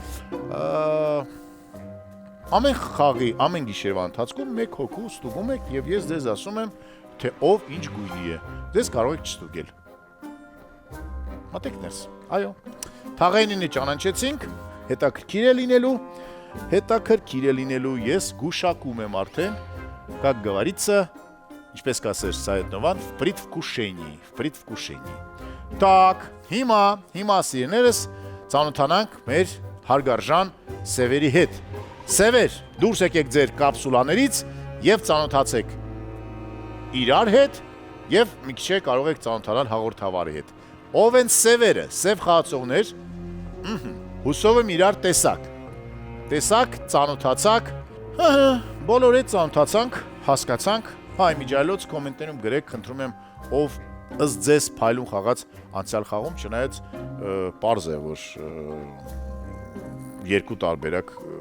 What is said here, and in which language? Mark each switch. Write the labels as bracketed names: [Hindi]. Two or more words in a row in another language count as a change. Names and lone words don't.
[Armenian] Ամեն խաղի, ամեն գիշերվա ընթացքում մեկ հոգու ստուգում եք եւ ես ձեզ ասում եմ, թե ով ինչ գույնի է։ Ձեզ կարող եք չստուգել։ Մտեք ներս։ Այո։ Թաղայինին ճանաչեցինք, հետաքրքիր է լինելու, ես գուշակում եմ արդեն, [Russian] как говорится, [Armenian] ինչպես կասեր Սայեդնովան, предвкушение։ Так, հիմա սիրներս ծանոթանանք մեր հարգարժան սևերի հետ։ Սևեր, դուրս եկեք ձեր կապսուլաներից եւ ծանոթացեք իրար հետ եւ մի քիչ կարող եք ծանոթանալ հաղորդավարի հետ։ Ով են սևերը, սև խաղացողներ, հուսով եմ իրար տեսակ, ծանոթացակ, բոլոր հետ ծանոթացանք, հասկացանք, միջայլոց կոմենտներում գրեք, խնդրում եմ, ով ըստ ձեզ փայլուն խաղաց անցյալ խաղում, չնայած պարզ է, որ երկու տարբերակ,